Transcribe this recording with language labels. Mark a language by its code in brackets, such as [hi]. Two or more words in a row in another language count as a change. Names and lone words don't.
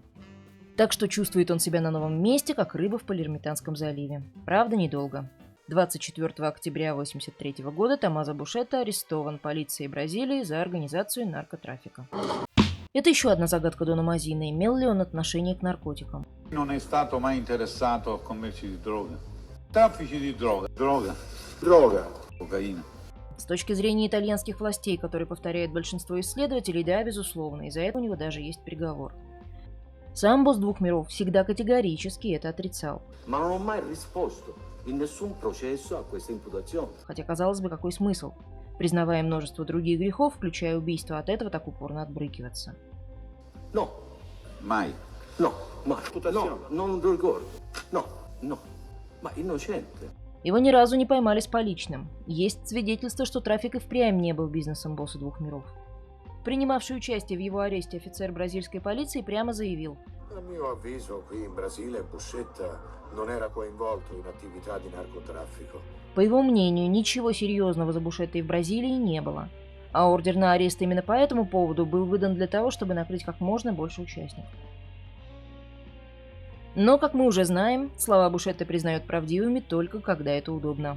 [ru] Так что чувствует он себя на новом месте, как рыба в Палермитанском заливе. Правда, недолго. 24 октября 1983 года Томмазо Бушетта арестован полицией Бразилии за организацию наркотрафика. Это еще одна загадка Дона Мазина. Имел ли он отношение к наркотикам? [it] Non è stato mai interessato a commerci di droga. Traffici di droga. Cocaina. [ru] С точки зрения итальянских властей, которые повторяют большинство исследователей, да, безусловно, из-за этого у него даже есть приговор. Сам босс двух миров всегда категорически это отрицал. [it] Ma non ho mai risposto in nessun processo a questa imputazione. [ru] Хотя, казалось бы, какой смысл? Признавая множество других грехов, включая убийство, от этого так упорно отбрыкиваться. [it] No, Mai. no, mai. No, non ricordo. No, ma innocente. [ru] Его ни разу не поймали с поличным. Есть свидетельство, что трафик и впрямь не был бизнесом босса двух миров. Принимавший участие в его аресте офицер бразильской полиции прямо заявил: [it] A mio avviso, qui in Brasile Buscetta non era coinvolto in attività di narcotraffico. [ru] по его мнению, ничего серьезного за Бушеттой в Бразилии не было. А ордер на арест именно по этому поводу был выдан для того, чтобы накрыть как можно больше участников. Но, как мы уже знаем, слова Бушетты признают правдивыми только когда это удобно.